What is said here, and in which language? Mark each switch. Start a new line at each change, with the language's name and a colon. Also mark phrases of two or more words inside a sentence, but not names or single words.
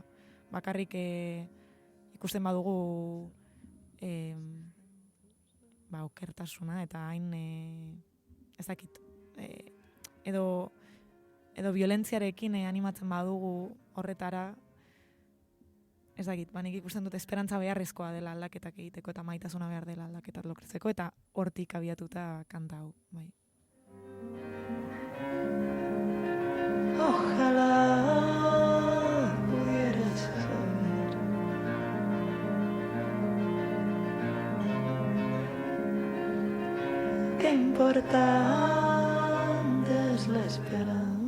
Basque: Bakarrik ikusten badugu okertasuna eta hain ez dakit edo violentziarekin animatzen badugu horretara, ez dakit, nik ikusten dut esperantza beharrezkoa dela aldaketak egiteko eta maitasuna behar dela aldaketak lortzeko eta hortik abiatuta kanta hau, bai.
Spanish: Ojalá pudieras saber qué importante es la esperanza.